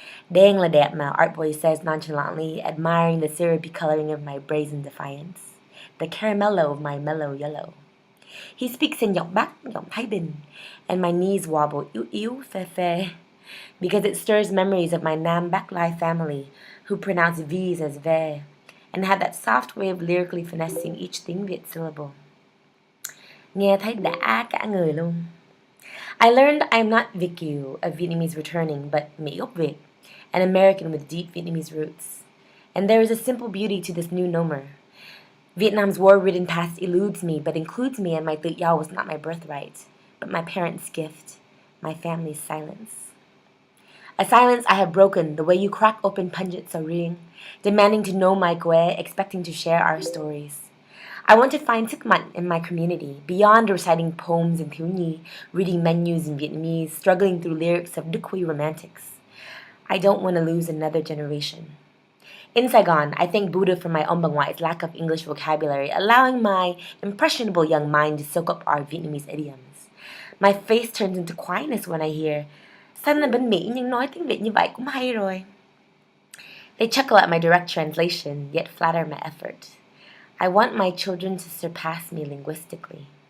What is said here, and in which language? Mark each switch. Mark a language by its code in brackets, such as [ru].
[vi] Dang là đẹp mà, [en] Artboy says nonchalantly, admiring the syrupy coloring of my brazen defiance, the caramello of my mellow yellow. He speaks in giọng Bắc, giọng Thái Bình, and my knees wobble [vi] yếu yếu phê phê, [en] because it stirs memories of my Nam Bac Lai family, who pronounce V's as ve, and had that soft way of lyrically finessing each tiếng Việt syllable. [vi] Nghe thấy đã cả người luôn. [en] I learned I am not Việt kiều, a Vietnamese returning, but [vi] Mỹ gốc Việt, [en] an American with deep Vietnamese roots. And there is a simple beauty to this new nomer. Vietnam's war-ridden past eludes me, but includes me, and my tự do was not my birthright, but my parents' gift, my family's silence. A silence I have broken, the way you crack open pungent saring, demanding to know my quê, expecting to share our stories. I want to find [vi] sức mạnh [en] in my community, beyond reciting poems in Thiếu Nhi, reading menus in Vietnamese, struggling through lyrics of Đức Quy romantics. I don't want to lose another generation. In Saigon, I thank Buddha for my [vi] ông bà ngoại [en] lack of English vocabulary, allowing my impressionable young mind to soak up our Vietnamese idioms. My face turns into quietness when I hear, [vi] "Sanh là bên Mỹ nhưng nói tiếng Việt như vậy cũng hay rồi." [en] They chuckle at my direct translation, yet flatter my effort. I want my children to surpass me linguistically.